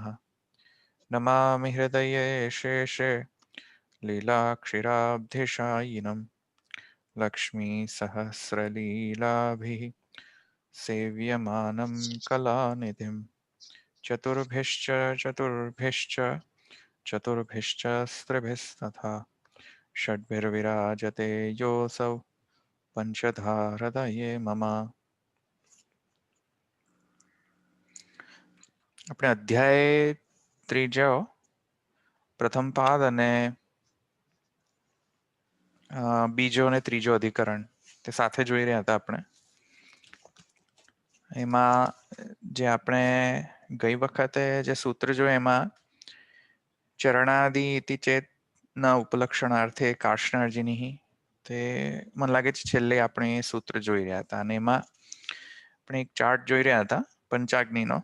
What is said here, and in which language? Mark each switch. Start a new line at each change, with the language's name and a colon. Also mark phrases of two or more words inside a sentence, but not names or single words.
Sanskrit: नमामि हृदये शेषे लीलाक्षिराब्धिशायिनं लक्ष्मीसहस्रलीलाभिः सेव्यमानं कलानिधिं। चतुर्भिश्च चतुर्भिश्च चतुर्भिश्च स्त्रिभिस्तथा षड्भिर्विराजते योऽसौ पंचधा हृदये मम।
Gujarati: આપણે અધ્યાય ત્રીજો પ્રથમ પાદ અને બીજો અને ત્રીજો અધિકરણ તે સાથે જોઈ રહ્યા હતા આપણે. એમાં જે આપણે ગઈ વખતે જે સૂત્ર જોયું એમાં
Sanskrit: चरणादि इति चेत न उपलक्षणार्थे काष्णार्जिनी
Gujarati: તે મને લાગે છે છેલ્લે આપણે એ સૂત્ર જોઈ રહ્યા હતા અને એમાં આપણે એક ચાર્ટ જોઈ રહ્યા હતા પંચાગ્નિનો.